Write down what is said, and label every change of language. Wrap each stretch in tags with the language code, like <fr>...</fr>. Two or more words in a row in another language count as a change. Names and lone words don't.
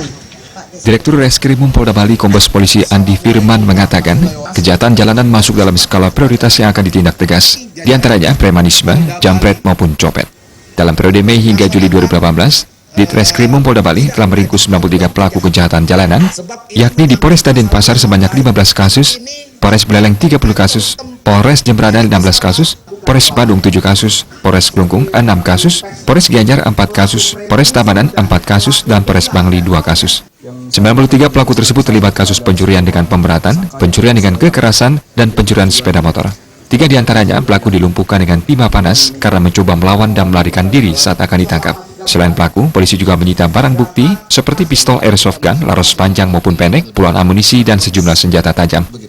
<id>Direktur Reskrimum Polda Bali Kombes Polisi Andi Firman mengatakan, kejahatan jalanan masuk dalam skala prioritas yang akan ditindak tegas, diantaranya premanisme, jambret maupun copet. Dalam periode Mei hingga Juli 2018, Ditreskrimum Polda Bali telah meringkus 93 pelaku kejahatan jalanan, yakni di Polresta Denpasar sebanyak 15 kasus, Polres Buleleng 30 kasus, Polres Jemberana 16 kasus, Polres Badung 7 kasus, Polres Klungkung 6 kasus, Polres Gianyar 4 kasus, Polres Tabanan 4 kasus, dan Polres Bangli 2 kasus. 93 pelaku tersebut terlibat kasus pencurian dengan pemberatan, pencurian dengan kekerasan, dan pencurian sepeda motor. 3 diantaranya pelaku dilumpuhkan dengan timah panas karena mencoba melawan dan melarikan diri saat akan ditangkap. Selain pelaku, polisi juga menyita barang bukti seperti pistol</id> <en>airsoft gun,</en> <id>laras panjang maupun pendek, puluhan amunisi, dan sejumlah senjata tajam.</id>